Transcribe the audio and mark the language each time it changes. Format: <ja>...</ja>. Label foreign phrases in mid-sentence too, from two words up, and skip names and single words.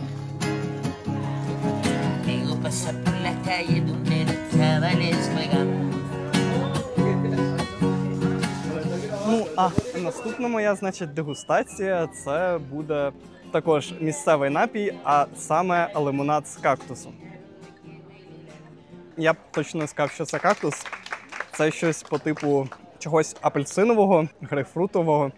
<es>Luego pasa por la calle donde los chavales juegan.</es> <uk>А наступна моя, дегустація – це буде також місцевий напій, а саме лимонад з кактусу. Я б точно не сказав, що це кактус. Це щось по типу чогось апельсинового, грейпфрутового.</uk>